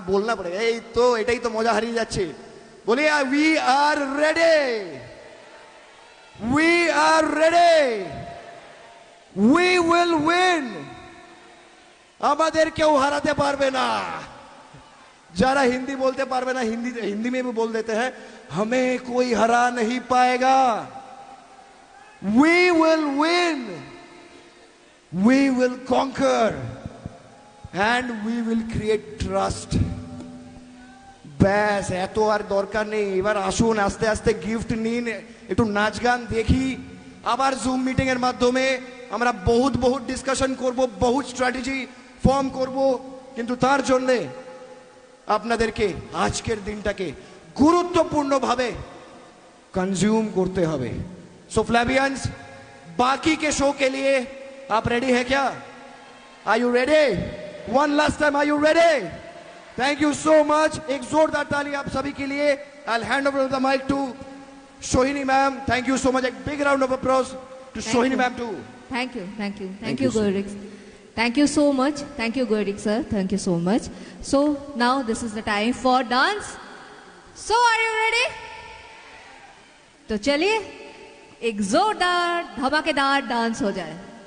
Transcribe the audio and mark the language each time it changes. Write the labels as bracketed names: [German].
[Hindi] बोलना पड़ेगा, [Bangla] एटाई तो मजा हारिए जाच्छे। [Hindi] बोलिए [English] We are ready, we are ready, we will win. [Bangla] আমাদের কেউ হারাতে পারবে না। যারা হিন্দি [Hindi] बोलते [Bangla] पारबे ना, [Hindi] हिंदी में भी बोल देते हैं, हमें कोई हरा नहीं पाएगा। [English] We will win, we will conquer, and we will create trust. [Bangla] ব্যাস, এত আর দরকার নেই। এবার আসুন আস্তে আস্তে গিফট নিন, একটু নাচ গান দেখি, আবার জুম মিটিং এর মাধ্যমে আমরা বহুত ডিসকাশন করব, বহুত স্ট্র্যাটেজি ফর্ম করব, কিন্তু তার জন্য আপনাদেরকে আজকের দিনটাকে গুরুত্বপূর্ণভাবে [Hindi] कंज्यूम करते [Bangla] হবে। [Hindi] सो फ्लैबियंस, बाकी के शो के लिए आप रेडी है क्या? [English] Are you ready? One last time, are you ready? Thank you so much. [Hindi] एक जोरदार ताली आप सभी के लिए। [English] I hand over the mike to Sohini ma'am. Thank you so much. एक big round of applause to Sohini ma'am too. Thank you Gaurix. Thank you so much. Thank you Gaurix sir. Thank you so much. So now this is the time for dance. So are you ready? [Hindi] तो चलिए एक जोरदार धमाकेदार dance हो जाए।